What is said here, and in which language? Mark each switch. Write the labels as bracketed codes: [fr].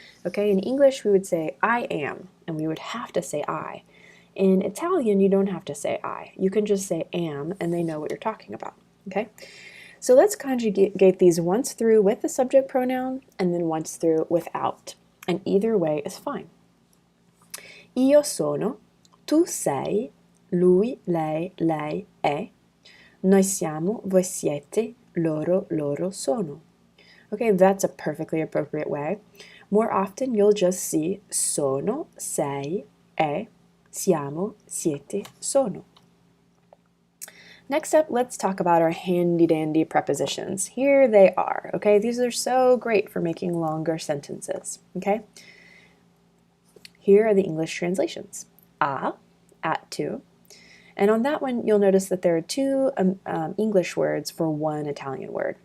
[en] Okay, in English, we would say I am, and we would have to say I. In Italian, you don't have to say I. You can just say am, and they know what you're talking about. Okay, so let's conjugate these once through with the subject pronoun, and then once through without. And either way is fine. [it] Io sono, tu sei, lui, lei è, noi siamo, voi siete, loro sono. [en] Okay, that's a perfectly appropriate way. More often, you'll just see [it] sono, sei, è, siamo, siete, sono. [en] Next up, let's talk about our handy-dandy prepositions. Here they are, okay? These are so great for making longer sentences, okay? Here are the English translations. A, at to. And on that one, you'll notice that there are two English words for one Italian word.